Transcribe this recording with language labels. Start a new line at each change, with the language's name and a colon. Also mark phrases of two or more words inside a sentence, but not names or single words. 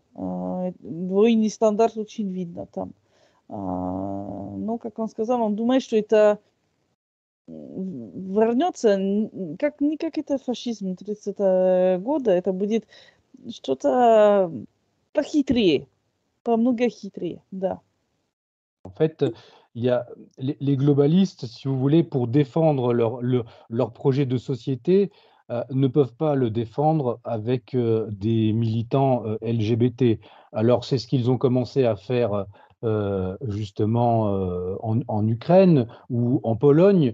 Russian: Двойный стандарт очень видно там. Но, как он сказал, он думает, что это вернется, не как это фашизм 30 года, это будет что-то похитрее, намного хитрее, да.
French: En fait, il y a les globalistes, si vous voulez, pour défendre leur projet de société, ne peuvent pas le défendre avec des militants LGBT. Alors, c'est ce qu'ils ont commencé à faire justement en Ukraine ou en Pologne.